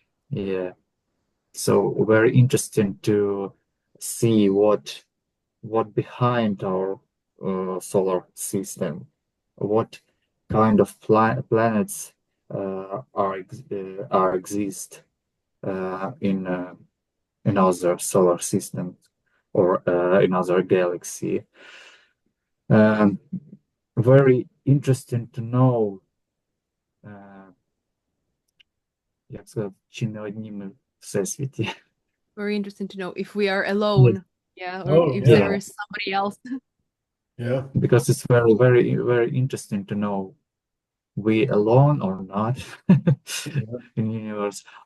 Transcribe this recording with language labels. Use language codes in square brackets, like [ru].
[en] Yeah, so very interesting to see what behind our solar system, what kind of planets are exist in other solar system or in other galaxy. Very interesting to know, [uk] як сказати, чи не одні ми в всесвіті. [en] Very interesting to know if we are alone. Yeah, or Oh, if yeah. there is somebody else. Yeah. Because it's very interesting to know we alone or not in universe.